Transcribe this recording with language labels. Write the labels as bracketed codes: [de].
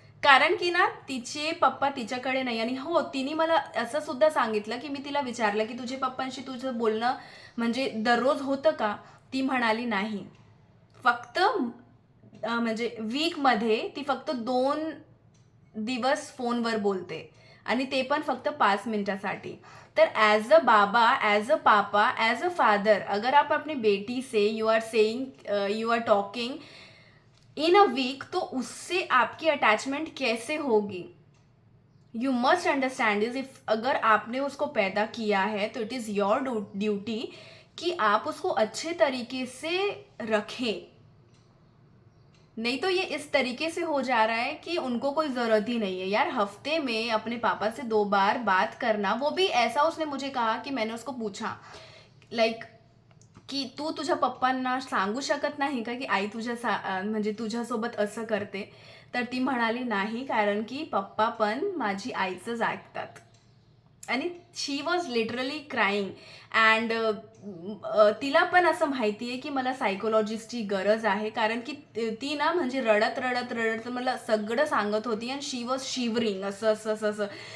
[mr] कारण की ना तिचे पप्पा तिच्याकडे नाही. आणि हो, तिने मला असं सुद्धा सांगितलं की मी तिला विचारलं की तुझे पप्पांशी तुझं बोलणं म्हणजे दररोज होतं का? ती म्हणाली नाही. फक्त म्हणजे वीकमध्ये ती फक्त 2 दिवस फोनवर बोलते, आणि ते पण फक्त 5 मिनिटासाठी. [hi] तर [en] as a baba, as a papa, as a father, [hi] अगर आप अपनी बेटी से [en] you are saying, you are talking in a week, [hi] तो उससे आपकी अटैचमेंट कैसे होगी? [en] you must understand is, if [hi] अगर आपने उसको पैदा किया है तो [en] it is your duty [hi] कि आप उसको अच्छे तरीके से रखें. नहीं तो ये इस तरीके से हो जा रहा है कि उनको कोई ज़रूरत ही नहीं है. यार, हफ्ते में अपने पापा से 2 बार बात करना, वो भी ऐसा. उसने मुझे कहा कि मैंने उसको पूछा लाईक [mr] की तू तुझ्या पप्पांना सांगू शकत नाही का की आई म्हणजे तुझ्यासोबत असं करते? तर ती म्हणाली नाही, कारण की पप्पा पण माझी आईचंच ऐकतात. आणि [en] She was literally crying. [mr] अँड तिला पण असं माहिती आहे की मला सायकोलॉजिस्टची गरज आहे, कारण की ती ना म्हणजे रडत रडत रडत मला सगळं सांगत होती, आणि [en] she was shivering, [mr] असं असं असं असं.